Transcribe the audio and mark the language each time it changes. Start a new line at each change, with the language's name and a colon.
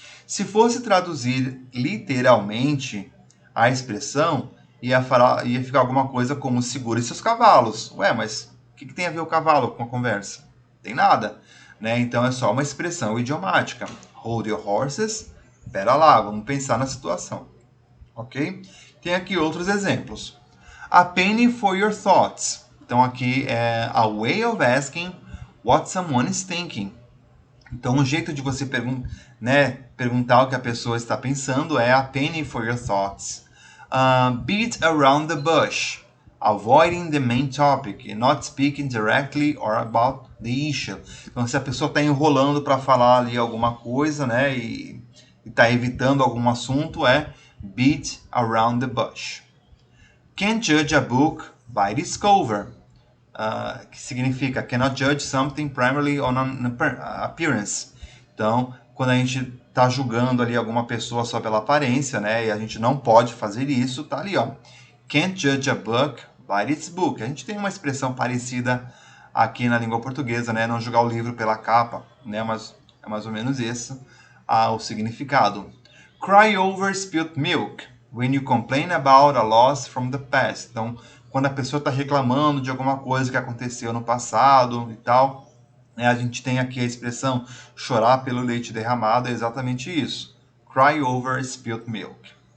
Portuguese: Se fosse traduzir literalmente a expressão, ia ficar alguma coisa como "segure seus cavalos". Ué, mas o que tem a ver o cavalo com a conversa? Tem nada, né? Então é só uma expressão idiomática.
English: Hold your horses.
Portuguese: Pera lá, vamos pensar na situação. Ok? Tem aqui outros exemplos.
English: A penny for your thoughts.
Portuguese: Então aqui é
English: a way of asking what someone is thinking.
Portuguese: Então um jeito de você perguntar o que a pessoa está pensando é
English: a penny for your thoughts. Beat around the bush. Avoiding the main topic and not speaking directly or about the issue.
Portuguese: Então, se a pessoa está enrolando para falar ali alguma coisa, né, e está evitando algum assunto, é
English: beat around the bush. Can't judge a book by its cover.
Portuguese: Que significa
English: cannot judge something primarily on an appearance.
Portuguese: Então, quando a gente está julgando ali alguma pessoa só pela aparência, né, e a gente não pode fazer isso, tá ali, ó.
English: Can't judge a book by its book.
Portuguese: A gente tem uma expressão parecida aqui na língua portuguesa, né, não julgar o livro pela capa, né, mas é mais ou menos esse o significado.
English: Cry over spilt milk when you complain about a loss from the past.
Portuguese: Então, quando a pessoa está reclamando de alguma coisa que aconteceu no passado e tal, né, a gente tem aqui a expressão chorar pelo leite derramado, é exatamente isso.
English: Cry over spilt milk.